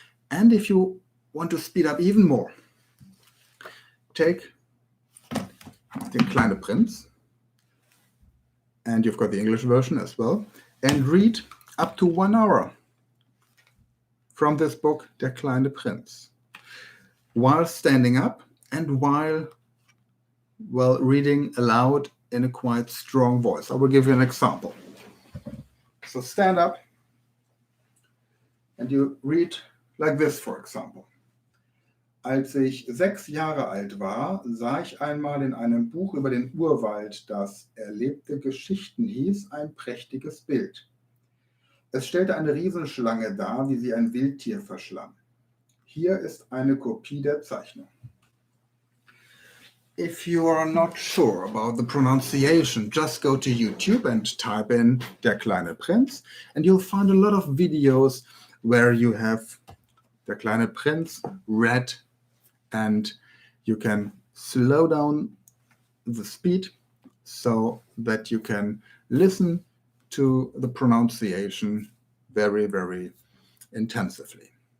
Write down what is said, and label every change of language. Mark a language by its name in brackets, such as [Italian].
[English] And if you want to speed up even more, take the Kleine Prinz, and you've got the English version as well, and read up to 1 hour from this book, Der kleine Prinz, while standing up and while reading aloud in a quite strong voice. I will give you an example. So stand up and you read like this, for example. [German] Als ich 6 Jahre alt war, sah ich einmal in einem Buch über den Urwald, das Erlebte Geschichten hieß, ein prächtiges Bild. Es stellte eine Riesenschlange dar, wie sie ein Wildtier verschlang. Hier ist eine Kopie der Zeichnung. [English] If you are not sure about the pronunciation, just go to YouTube and type in Der kleine Prinz, and you'll find a lot of videos where you have Der kleine Prinz read, and you can slow down the speed so that you can listen to the pronunciation very, very intensively.